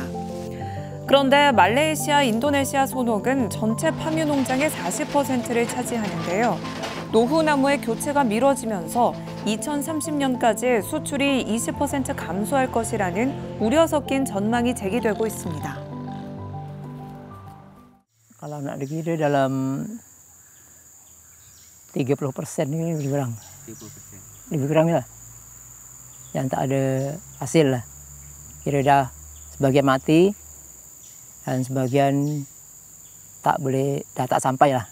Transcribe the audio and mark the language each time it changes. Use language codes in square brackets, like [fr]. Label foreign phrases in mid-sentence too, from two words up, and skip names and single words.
[ko] 그런데 말레이시아, 인도네시아 소녹은 전체 파묘 농장의 40%를 차지하는데요. 노후나무의 교체가 미뤄지면서 2030년까지 수출이 20% 감소할 것이라는 우려 섞인 전망이 제기되고 있습니다. [ms] Kalau nak dikira dalam 30% ni lebih kurang. 30%. Lebih kurang lah. Yang tak ada hasil lah. Kira dah sebagian mati dan sebagian dah tak sampai lah.